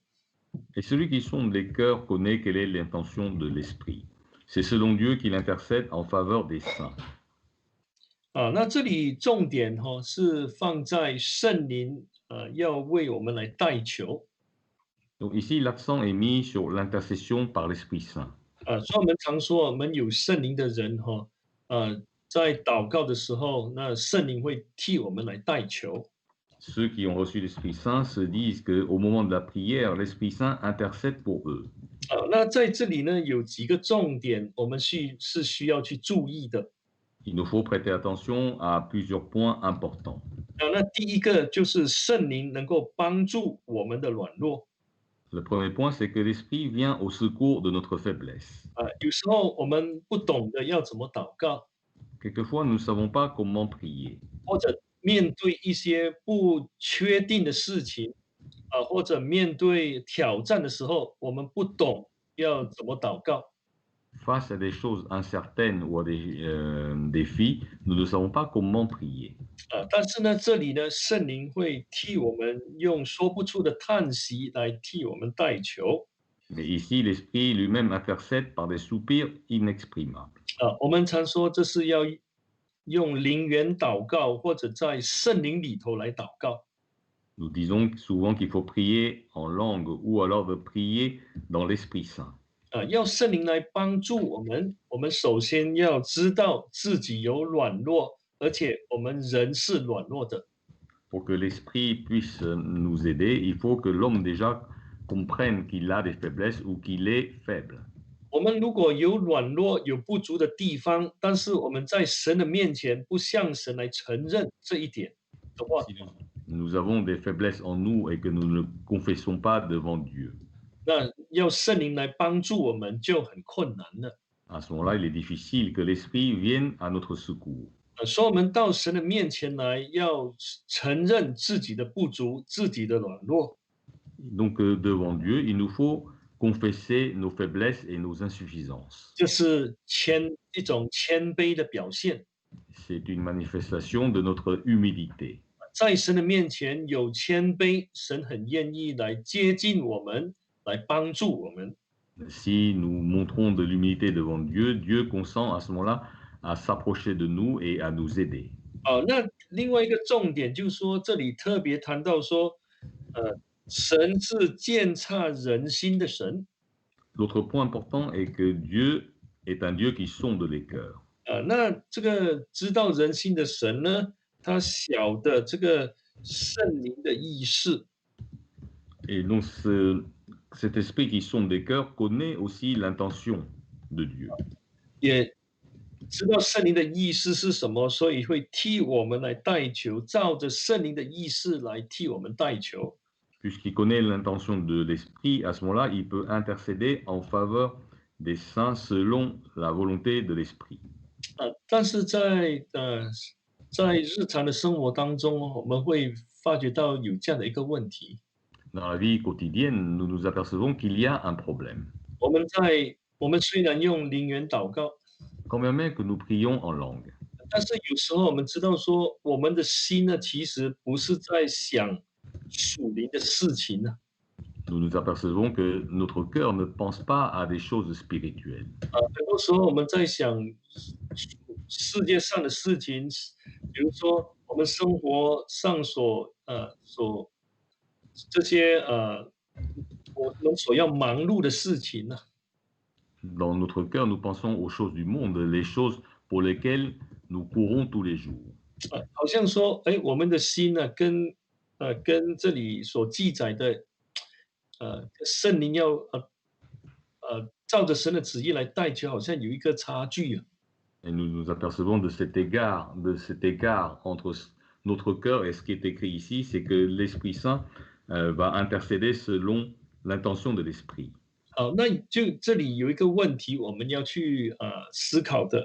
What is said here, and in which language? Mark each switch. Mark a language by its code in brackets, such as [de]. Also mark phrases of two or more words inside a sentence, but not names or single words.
[fr] Et celui qui sonde les cœurs connaît quelle est l'intention de l'Esprit. C'est selon Dieu qu'il intercède en faveur des saints. [zh] 那这里重点是放在圣灵要为我们来代求。 [fr] Donc ici, l'accent est mis sur l'intercession par l'Esprit Saint. [zh] 所以我们常说，我们有圣灵的人在祷告的时候，那圣灵会替我们来代求。 [fr] Ceux qui ont reçu l'Esprit Saint se disent qu'au moment de la prière, l'Esprit Saint intercède pour eux. [zh] 那在这里呢，有几个重点，我们是需要去注意的。 [fr] Il nous faut prêter attention à plusieurs points importants. [zh] 那第一个就是圣灵能够帮助我们的软弱。 [fr] Le premier point, c'est que l'Esprit vient au secours de notre faiblesse. [zh] 有时候我们不懂得要怎么祷告， [fr] Quelquefois, nous ne savons pas comment prier. [zh] 或者面对一些不确定的事情，或者面对挑战的时候，我们不懂要怎么祷告。 [fr] Face à des choses incertaines ou à des défis, nous ne savons pas comment prier. [zh] 但是呢，这里呢，圣灵会替我们用说不出的叹息来替我们代求。 [fr] Mais ici, l'Esprit lui-même intercède par des soupirs inexprimables. [zh] 我们常说这是要用灵言祷告，或者在圣灵里头来祷告。 [fr] Nous disons souvent qu'il faut prier en langue ou alors de prier dans l'Esprit Saint. [zh] 要圣灵来帮助我们，我们首先要知道自己有软弱，而且我们人是软弱的。 [fr] Pour que l'Esprit puisse nous aider, il faut que l'homme déjà comprenne qu'il a des faiblesses ou qu'il est faible. [zh] 我们如果有软弱、有不足的地方，但是我们在神的面前不向神来承认这一点的话， [fr] Si nous avons des faiblesses en nous et que nous ne confessons pas devant Dieu, [zh] 那要圣灵来帮助我们就很困难了。 [fr] à ce moment-là, il est difficile que l'Esprit vienne à notre secours. [zh] 所以我们到神的面前来，要承认自己的不足、自己的软弱。 [fr] Donc, devant Dieu, il nous faut confesser nos faiblesses et nos insuffisances. [zh] 这是一种谦卑的表现。 [fr] C'est une manifestation de notre humilité. [zh] 在神的面前有谦卑，神很愿意来接近我们，来帮助我们。 [fr] Si nous montrons de l'humilité devant Dieu, Dieu consent à ce moment-là à s'approcher de nous et à nous aider. [zh] 那另外一个重点就是说，这里特别谈到说，神是鉴察人心的神。 [fr] L'autre point important est que Dieu est un Dieu qui sonde les cœurs. [zh] 那这个知道人心的神呢，他晓得这个圣灵的意识。 [fr] Et donc, cet esprit qui sonde les cœurs connaît aussi l'intention de Dieu. [zh] 也知道圣灵的意思是什么，所以会替我们来代求，照着圣灵的意思来替我们代求。 [fr] Puisqu'il connaît l'intention de l'esprit, à ce moment-là, il peut intercéder en faveur des saints selon la volonté de l'esprit. [zh] 但是在日常的生活当中，我们会发觉到有这样的一个问题。 [fr] Dans la vie quotidienne, nous nous apercevons qu'il y a un problème. [zh] 我们虽然用灵言祷告， [fr] Quand bien même que nous prions en langue, [zh] 但是有时候我们知道说，我们的心呢，其实不是在想属灵的事情呢。 [fr] nous nous apercevons que notre cœur ne pense pas à des choses spirituelles. [zh] 很多时候我们在想世界上的事情，比如说我们生活上这些我们所要忙碌的事情呢。 [fr] Dans notre cœur, nous pensons aux choses du monde, les choses pour lesquelles nous courons tous les jours. [zh] 好像说，我们的心呢，跟这里所记载的，圣灵要照着神的旨意来代求，好像有一个差距啊。 [fr] Et nous nous apercevons de cet écart entre notre cœur et ce qui est écrit ici, c'est que l'Esprit Saint va intercéder selon l'intention de l'Esprit. [zh] 好，那就这里有一个问题，我们要去思考的。